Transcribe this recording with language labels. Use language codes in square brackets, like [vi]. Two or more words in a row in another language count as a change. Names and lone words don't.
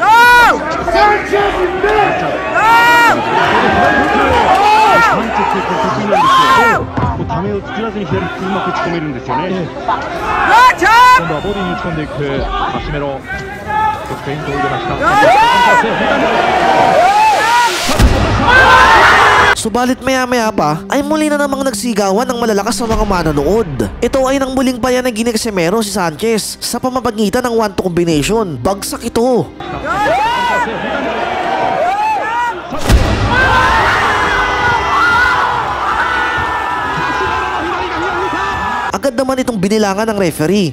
[ja] サンチェス得意なんですよ。ためを作らずに左利きうまく打ち込めるんですよね。今度はボディに打ち込んでいくカシメロ。フェイントを入れました。 [tl] Subalit maya-maya pa ay muli na namang nagsigawan ng malalakas na mga manonood. Ito ay nang muling payanagin ni Casimero si Sanchez sa pamamagitan ng 1-2 combination. Bagsak ito. Agad naman itong binilangan ng referee.